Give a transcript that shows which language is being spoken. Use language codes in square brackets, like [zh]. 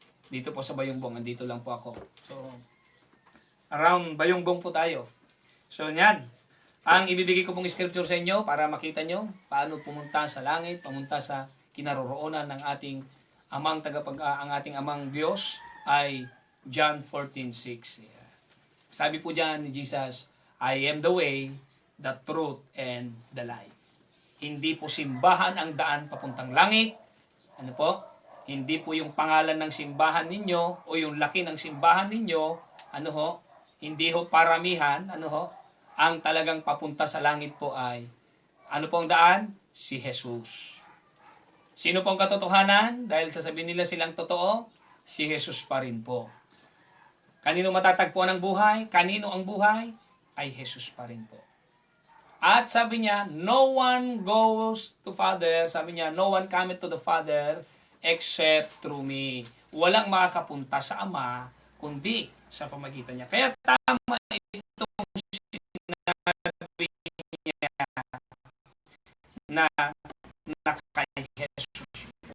[tl] Dito po sa Bayongbong, andito lang po ako. So, around Bayongbong po tayo. So, yan. Ang ibibigay ko pong scripture sa inyo para makita nyo paano pumunta sa langit, pumunta sa kinaroroonan ng ating amang ang ating amang Diyos ay John 14:6. Yeah. Sabi po diyan ni Jesus, [en] I am the way, the truth, and the life. [tl] Hindi po simbahan ang daan papuntang langit. Ano po? Hindi po yung pangalan ng simbahan ninyo o yung laki ng simbahan ninyo, ano ho? Hindi ho paramihan, ano ho? Ang talagang papunta sa langit po ay, ano po ang daan? Si Jesus. Sino po ang katotohanan? Dahil sasabihin nila silang totoo, si Jesus pa rin po. Kanino matatagpuan ang buhay? Kanino ang buhay? Ay Jesus pa rin po. [en] At [tl] sabi niya, [en] no one goes to Father, sabi niya, no one cometh to the Father except through me. [tl] Walang makakapunta sa Ama, kundi sa pamagitan niya. Kaya tama itong sinabi niya na kay Jesus.